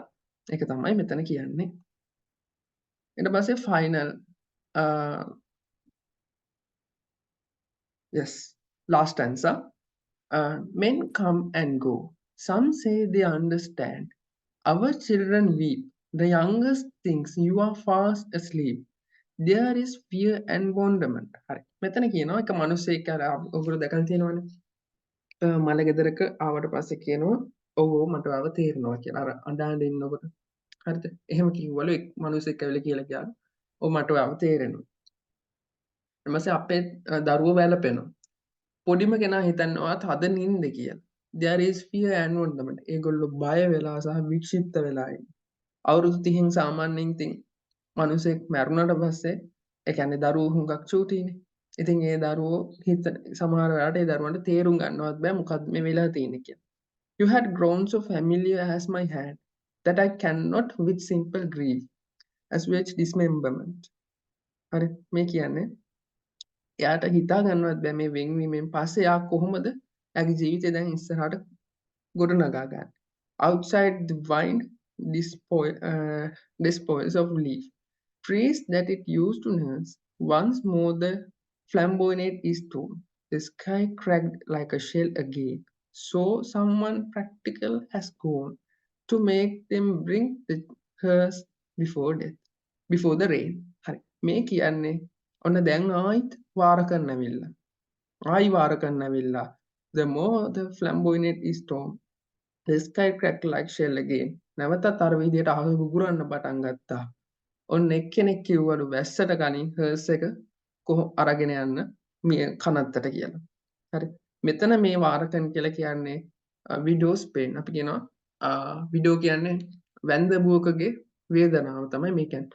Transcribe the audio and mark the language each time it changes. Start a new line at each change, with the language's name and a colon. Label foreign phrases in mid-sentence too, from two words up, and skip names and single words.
Sinhala: ඒක තමයි මෙතන කියන්නේ. ඊට පස්සේ
English: final yes last answer. Men come and go. Some say they understand. Our children weep. The youngest thinks you are fast asleep. There is fear and wonderment.
Sinhala: හරි. මෙතන කියනවා එක මිනිස්සෙක් අර ඔගොල්ලෝ දැකලා තියෙනවනේ. මල ගෙදරක ආවට පස්සේ කියනවා ඔව් මට ආව තේරෙනවා කියලා. අර අඬන ඉන්නකොට. හරිද? එහෙම කිව්වලු එක් මිනිස්සෙක් ඇවිල්ලා කියලා ගියා. ඔව් මට ආව තේරෙනවා. ඊට පස්සේ අපේ දරුවෝ වැළපෙනවා. පොඩිම කෙනා හිතනවා තද නින්ද කියලා.
English: There is fear and wonderment.
Sinhala: ඒගොල්ලෝ බය වෙලා සහ වික්ෂිප්ත වෙලා ඉන්නේ. අවුරුදු 30න් සාමාන්‍යයෙන් ඉතින් මිනිසෙක් මැරුණාට පස්සේ ඒ කියන්නේ දරුවෝ හුඟක් චූටිනේ. ඉතින් ඒ දරුවෝ සමහර වෙලාවට ඒ දරුවන්ට තේරුම් ගන්නවත් බෑ මොකක්ද මේ වෙලා තියෙන්නේ කියලා.
English: You had grown so familiar as my hand that I cannot with simple grief assuage dismemberment.
Sinhala: හරි මේ කියන්නේ එයාට හිතා ගන්නවත් බෑ මේ වෙන්වීමෙන් පස්සේ එයා කොහොමද එයාගේ ජීවිතය දැන් ඉස්සරහට ගොඩනගා ගන්න.
English: Outside the wind despoils of leaf. Trees that it used to nurse. Once more the flamboyant is torn. The sky cracked like a shell again. So someone practical has gone to make them bring the hearse before death. Before the rain.
Sinhala: හරි. මේ කියන්නේ ඔන්න දැන් ආයිත් වාර කරන්න ඇවිල්ලා. ආයි වාර කරන්න ඇවිල්ලා.
English: The more the flamboyant is torn. The sky cracked like shell again.
Sinhala: නැවතත් අර විදියට අහස බුබුරන්න පටන් ගත්තා. ඔන්න එක්කෙනෙක් කිව්වලු වැස්සට කලින් හර්ස් එක අරගෙන යන්න මේ කනත්තට කියලා. හරි. මෙතන මේ වාරකන් කියලා කියන්නේ
English: widow's pain.
Sinhala: අපි කියනවා විඩෝ කියන්නේ වැන්දබුවකගේ වේදනාව තමයි මේ කියන්නේ.